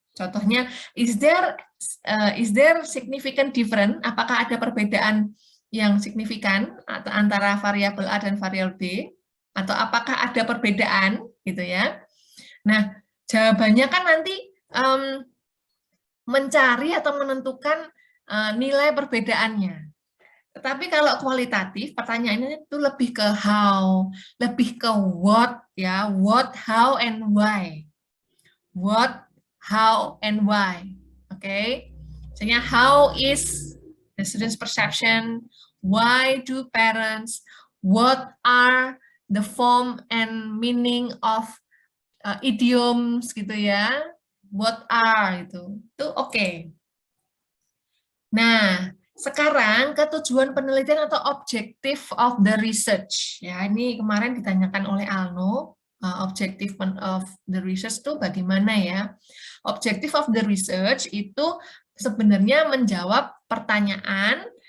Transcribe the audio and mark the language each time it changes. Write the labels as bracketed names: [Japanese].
[Indonesian] Contohnya, [English] is there significant difference? [Indonesian] Apakah ada perbedaan yang signifikan antara variabel A dan variabel B? Atau apakah ada perbedaan, gitu ya? Nah, jawabannya kan nanti mencari atau menentukan nilai perbedaannya. Tetapi kalau kualitatif, pertanyaannya itu lebih ke how, lebih ke what, ya, [English] what, how, and why. What, how, and why. [Indonesian] Oke, misalnya [English] how is the student's perception, why do parents, what are the form and meaning of idioms [Indonesian] gitu ya, [English] what are [Indonesian] itu oke. Nah, sekarang ke tujuan penelitian atau [English] objective of the research [Indonesian] ya, ini kemarin ditanyakan oleh Alno. [English] Objective of the research [Indonesian] itu bagaimana ya? [English] Objective of the research [Indonesian] itu sebenarnya menjawab pertanyaan